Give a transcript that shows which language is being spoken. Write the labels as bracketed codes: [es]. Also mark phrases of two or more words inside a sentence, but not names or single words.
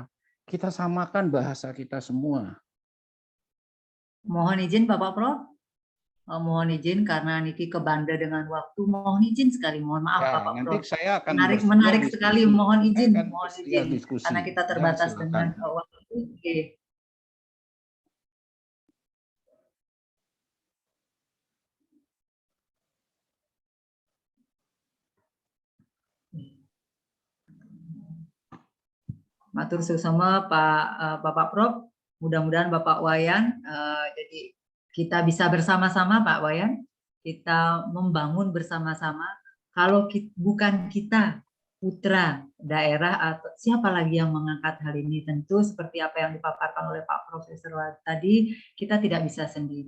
[id] Kita samakan bahasa kita semua. Mohon izin Bapak Prof. Mohon izin karena Niki kebanda dengan waktu. Mohon izin sekali, mohon maaf Ya, Bapak nanti Prof. saya akan Menarik diskusi. sekali, mohon izin, Saya akan mohon bersedia izin diskusi. karena kita Ya, terbatas silakan. dengan waktu. Oke. [ban] Matur suksema [id] Bapak Prof. Mudah-mudahan Bapak Wayan, jadi kita bisa bersama-sama Pak Wayan, kita membangun bersama-sama. Kalau bukan kita putra daerah atau siapa lagi yang mengangkat hal ini. Tentu seperti apa yang dipaparkan oleh Pak Profesor tadi, kita tidak bisa sendiri.